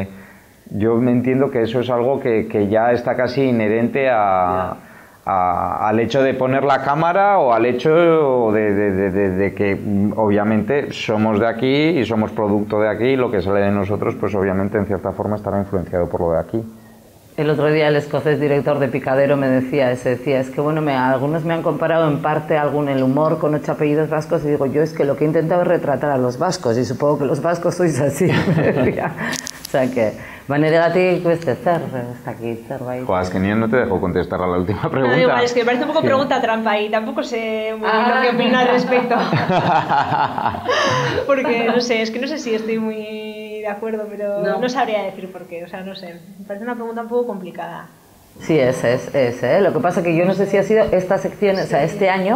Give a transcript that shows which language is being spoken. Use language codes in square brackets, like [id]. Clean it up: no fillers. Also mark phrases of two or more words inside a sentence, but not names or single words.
[es] Yo me entiendo que eso es algo que ya está casi inherente al hecho de poner la cámara o al hecho de que obviamente somos de aquí y somos producto de aquí y lo que sale de nosotros pues obviamente en cierta forma estará influenciado por lo de aquí. El otro día el escocés director de Picadero me decía, es que bueno, algunos me han comparado en parte el humor con 8 apellidos vascos y digo, yo es que lo que he intentado es retratar a los vascos y supongo que los vascos sois así, me decía. O sea que, [eu] banegatik beste zer, ez dakit, zerbait. [es] Joder, es que ni no te dejo contestar a la última pregunta. No, igual, es que me parece un poco pregunta trampa y tampoco sé muy bien lo que opina al respecto. Porque, no sé, es que no sé si estoy muy de acuerdo, pero no sabría decir por qué, o sea, no sé. Me parece una pregunta un poco complicada. Sí, es, lo que pasa que yo no sé si ha sido esta sección, o sea, este año...